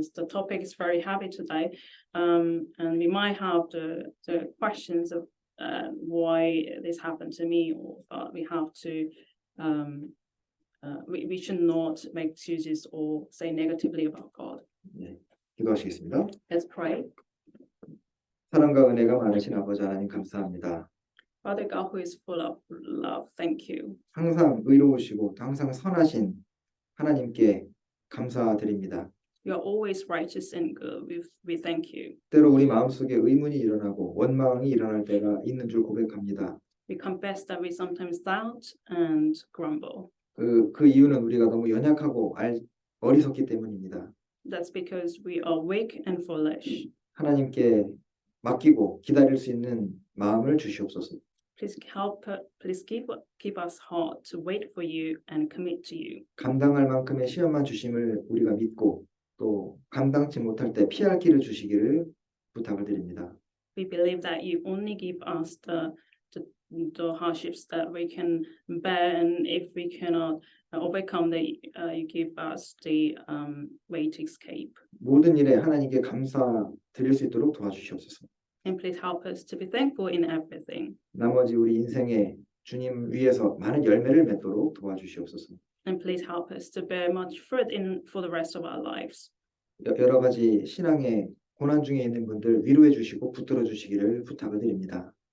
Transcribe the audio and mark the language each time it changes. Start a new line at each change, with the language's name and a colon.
English: The topic is very heavy today, and we might have the questions of why this happened to me, or we have to we should not make excuses or say negatively about God.
Korean: 네, 기도하시겠습니다.
English: Let's pray.
Korean: 사랑과 은혜가 많으신 아버지 하나님 감사합니다.
English: Father God, who is full of love, thank you.
Korean: 항상 의로우시고 항상 선하신 하나님께 감사드립니다.
English: You are always righteous and good. We thank you.
Korean: 때로 우리 마음속에 의문이 일어나고 원망이 일어날 때가 있는 줄 고백합니다.
English: We confess that we sometimes doubt and grumble.
Korean: 그 이유는 우리가 너무 연약하고 어리석기 때문입니다.
English: That's because we are weak and foolish.
Korean: 하나님께 맡기고 기다릴 수 있는 마음을 주시옵소서.
English: Please keep us hard to wait for you and commit to you.
Korean: 감당할 만큼의 시험만 주심을 우리가 믿고 또 감당치 못할 때 피할 길을 주시기를 부탁을 드립니다.
English: We believe that you only give us the hardships that we can bear, and if we cannot overcome, you give us the way to escape.
Korean: 모든 일에 하나님께 감사 드릴 수 있도록 도와주시옵소서.
English: And please help us to be thankful in everything.
Korean: 나머지 우리 인생에 주님 위해서 많은 열매를 맺도록 도와주시옵소서.
English: And please help us to bear much fruit for the rest of our lives.
Korean: 여러 가지 신앙의 고난 중에 있는 분들 위로해 주시고 붙들어 주시기를 부탁을 드립니다.